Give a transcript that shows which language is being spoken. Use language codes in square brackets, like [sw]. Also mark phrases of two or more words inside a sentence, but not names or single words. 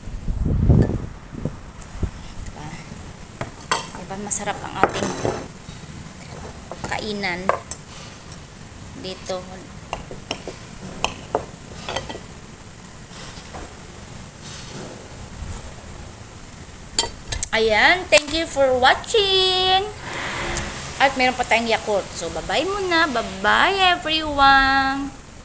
[tl] Diba masarap ang ating kainan dito. Ayan, [en] thank you for watching. [tl] At meron pa tayong Yakult. [en] So bye-bye muna. Bye-bye everyone.